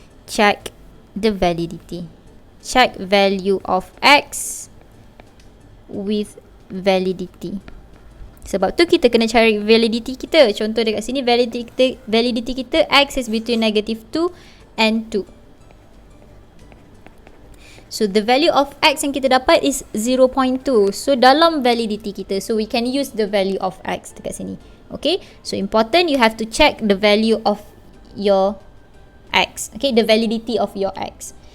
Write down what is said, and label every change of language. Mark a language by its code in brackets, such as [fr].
[en] Check the validity. Check value of x with validity. [ms] Sebab tu kita kena cari validity kita. Contoh dekat sini, validity kita [en] x is between negative 2 and 2. So the value of x [ms] yang kita dapat [en] is 0.2. So dalam validity kita, so we can use the value of x dekat sini. Okay, so important, you have to check the value of your x. Okay, the validity of your x.